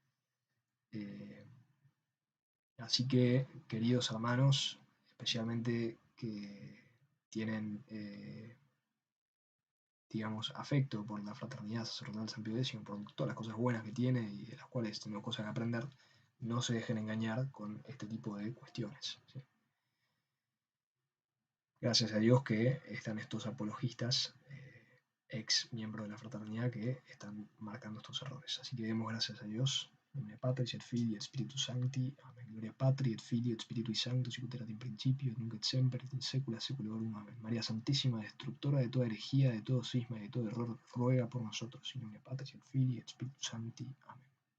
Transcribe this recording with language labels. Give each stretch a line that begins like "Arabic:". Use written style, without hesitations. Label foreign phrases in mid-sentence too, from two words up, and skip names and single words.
Spanish: Así que, queridos hermanos, especialmente que tienen, digamos, afecto por la fraternidad sacerdotal de San Pío X, por todas las cosas buenas que tiene y de las cuales tenemos cosas que aprender, no se dejen engañar con este tipo de cuestiones, ¿sí? Gracias a Dios que están estos apologistas, ex miembros de la fraternidad, que están marcando estos errores. Así que demos gracias a Dios.
Latin: In nomine Patris et Filii et Spiritus Sancti. Amén. Gloria Patri et Filii et Spiritui Sanctus, sicut erat in principio, et nunc et semper, et in saecula saeculorum. Amén.
Spanish: María Santísima, destructora de toda herejía, de todo cisma y de todo error, ruega por nosotros.
Latin: In nomine Patris et Filii et Spiritus Sancti. Amén.